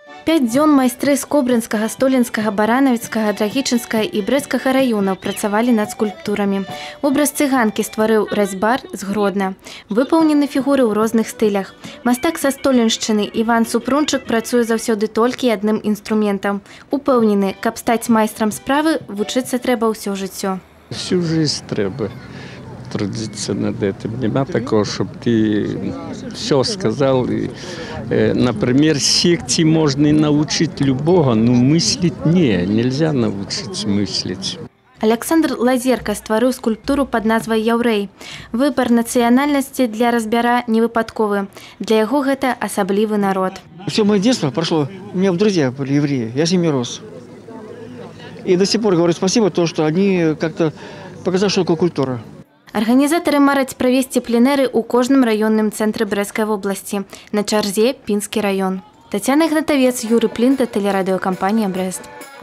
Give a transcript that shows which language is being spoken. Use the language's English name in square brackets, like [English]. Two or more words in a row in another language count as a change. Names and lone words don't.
[Belarusian] 5 дзён майстры з Кобрынскага, Столінскага, Баранавіцкага, Драгічынскага і Брэсцкага раёнаў працавалі над скульптурамі. Образ цыганкі стварыў разьбар з Гродна. Выпаўнены фігуры ў розных стылях. Мастак са Століншчыны Іван Супрунчык працуе заўсёды толькі адным інструментам. Упэўнены, каб стаць майстрам справы, вучыцца трэба ўсё жыццё. [Russian] Всю жизнь треба трудиться над этим. Нема такого, чтобы ты все сказал. Например, секции можно и научить любого, но мыслить нельзя научить мыслить. [Belarusian] Александр Лазерка стварыў скульптуру пад назвай «Яўрэй». Выбар нацыянальнасці для разьбяра не выпадковы. Для яго гэта асаблівы народ. [Russian] Все мое детство прошло, у меня друзья были евреи, я с ними рос. И до сих пор говорю спасибо, то, что они как-то показали, что такое культура. [Belarusian] Арганізатары мараць правесці пленэры ў кожным раённым цэнтры Брэсцкай вобласці. На чарзе Пінскі раён. Тацяна Ігнатавец, Юрый Плінта, тэлерадыёкампанія «Брэст».